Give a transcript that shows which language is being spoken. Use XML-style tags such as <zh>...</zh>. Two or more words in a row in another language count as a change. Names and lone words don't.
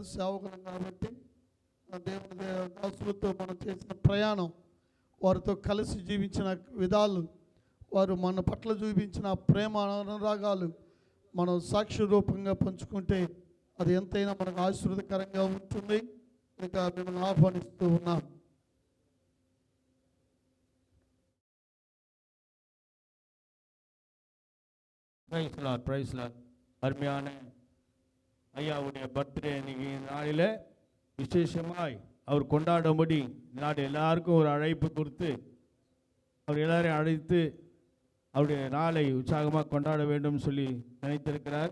<te>సేవకులం కాబట్టి దేవుని దాసులతో మనం చేసిన ప్రయాణం, వారితో కలిసి జీవించిన విధాలు, వారు మన పట్ల చూపించిన ప్రేమ అనురాగాలు మనం సాక్షి రూపంగా పంచుకుంటే అది ఎంతైనా మనకు ఆశీర్వాదకరంగా ఉంటుంది. ఇక మిమ్మల్ని ఆహ్వానిస్తూ ఉన్నాం.</te> <en>Praise Lord.</en> <ta>அருமையான ஐயாவுடைய பர்த்டே இன்னைக்கு நாளில் விசேஷமாய் அவர் கொண்டாடும்படி நாடு எல்லாருக்கும் ஒரு அழைப்பு கொடுத்து அவர் எல்லாரையும் அழைத்து அவருடைய நாளை உற்சாகமாக கொண்டாட வேண்டும் சொல்லி நினைத்திருக்கிறார்.</ta>